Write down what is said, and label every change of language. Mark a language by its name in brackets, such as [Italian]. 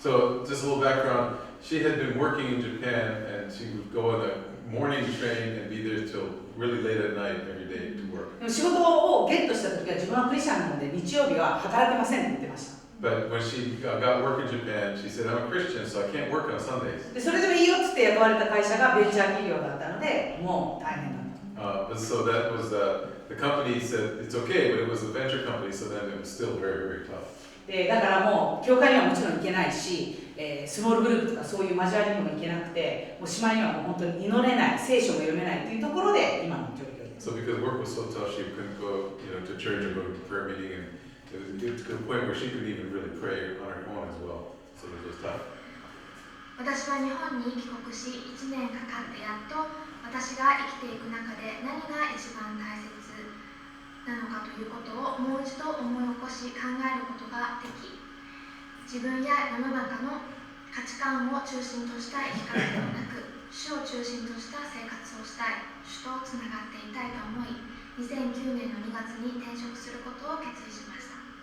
[English] So just a little background, she had been working in Japan and she would go on a morning train and be there till really late at night every day to work. [Japanese] でも仕事をゲットした時は自分はクリスチャンなので日曜日は働けませんって言ってました。 [English] But when she got work in Japan, she said, I'm a Christian, so I can't work on Sundays. [Japanese] でそれでもいいよっつって雇われた会社がベンチャー企業だったので、もう大変だと。 [English] So that was the company said it's okay, but it was a venture company, so then it was still very, very tough. [Japanese] でだからもう教会にはもちろん行けないし、スモールグループとかそういう交わりにも行けなくて、もうしまいにはもう本当に祈れない、聖書も読めないというところで今の状況です。 [English] So because work was so tough, she couldn't go, to church or go to prayer meeting, and it was to the point where she couldn't even really pray on her own as well. So it was tough. [Japanese] 私は日本に帰国し1年かかってやっと私が生きていく中で何が一番大切なのかということをもう一度思い起こし考えることができ、自分や世の中の価値観を中心とした生き方ではなく主を中心とした生活をしたい、主とつながっていたいと思い、2009年の2月に転職することを決意しました。